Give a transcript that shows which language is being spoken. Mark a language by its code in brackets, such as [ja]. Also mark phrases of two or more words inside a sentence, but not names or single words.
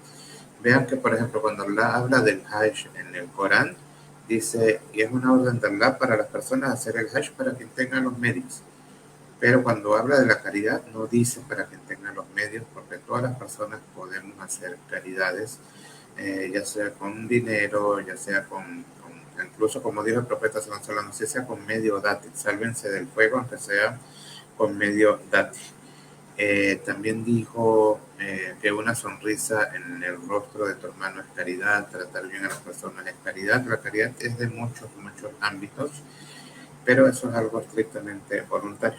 [es] Vean que, por ejemplo, cuando Allah habla del Hajj en el Corán, Dice, y es una orden de Allah para las personas hacer el Hajj para quien tenga los medios. Pero cuando habla de la caridad, no dice para quien tenga los medios, porque todas las personas podemos hacer caridades, ya sea con dinero, ya sea incluso como dijo el profeta [ar] صلى الله عليه وسلم, [es] sea con medio dátil, sálvense del fuego, aunque sea con medio dátil. También dijo que una sonrisa en el rostro de tu hermano es caridad, tratar bien a las personas es caridad. La caridad es de muchos ámbitos, pero eso es algo estrictamente voluntario.